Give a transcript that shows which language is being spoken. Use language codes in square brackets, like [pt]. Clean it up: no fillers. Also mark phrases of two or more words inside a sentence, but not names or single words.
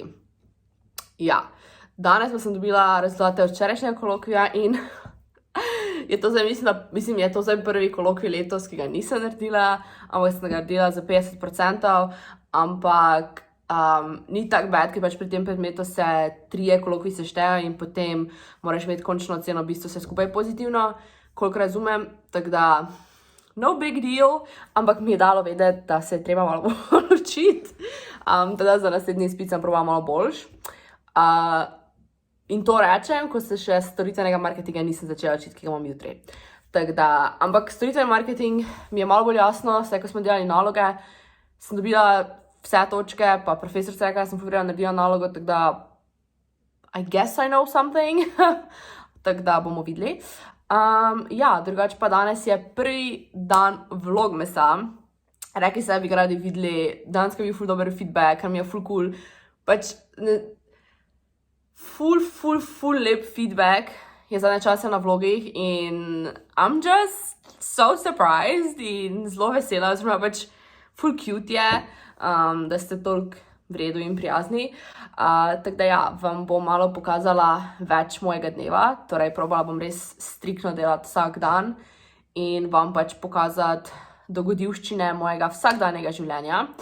[sl] Ja, danes pa sem dobila rezultate včerajšnjega kolokvija in je to zdaj prvi kolokvij letos, ki ga nisem naredila, ampak sem ga naredila za 50%, ampak ni tak bad, ker pač pri tem predmetu se 3 kolokviji seštejo in potem moraš imeti končno oceno, v bistvu vse skupaj pozitivno, koliko razumem, tako da [en] no big deal, [sl] ampak mi je dalo vedeti, da se je treba malo bolj učiti, teda za naslednji izpit sem probala malo boljš. In to rečem, ko se še storitvenega marketinga nisem začela učiti, ki ga imam jutri. Ampak storitveni marketing mi je malo bolj jasno, saj ko smo delali naloge, sem dobila vse točke, pa profesor se rekla, sem povedala, naredila nalogo, tako da [en] I guess I know something, [sl] tako da bomo videli. Ja, drugače pa danes je prvi dan vlogmasa. Rekli se, da bi ga radi videli, danes je bil ful dober feedback, kar mi je ful cool. Pač ful lep feedback je zadnje čase na vlogih in [en] I'm just so surprised [sl] in zelo vesela, oziroma pač ful cute je, da ste toliko v redu in prijazni. Tako da ja, vam bom malo pokazala več mojega dneva, torej probala bom res striktno delati vsak dan in vam pač pokazati dogodivščine mojega vsakdanjega življenja.